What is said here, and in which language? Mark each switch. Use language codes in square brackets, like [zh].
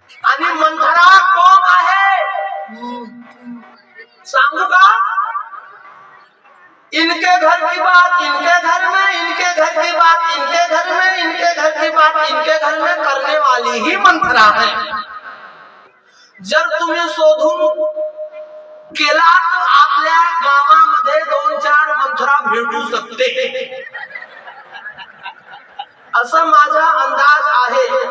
[mr] आणि मंथरा कोण आहे सांगू का? [hi] इनके घर की बात इनके घर में, इनके घर की बात इनके घर में, इनके घर की बात इनके घर में करने वाली ही मंथरा है. [mr] जर तुम्ही शोधून केला तर आपल्या गावामध्ये 2-4 मंथरा भेटू शकते, असा माझा अंदाज आहे.